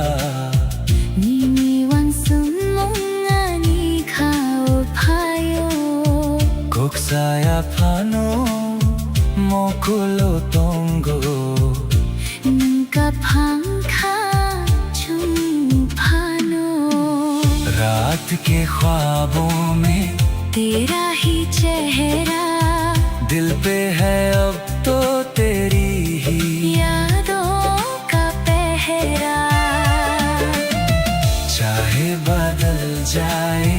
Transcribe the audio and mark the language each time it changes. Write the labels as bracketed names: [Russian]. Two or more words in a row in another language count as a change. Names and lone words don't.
[Kok Borok] Nini wan sung mong ani khao phayo Kok saya phano mokulo tongo Nanka phangkha chum phano [Hindi] रात के ख्वाबों में तेरा ही चेहरा दिल पे है अब तो तेरी ही यादों का पहरा चाहे बदल जाए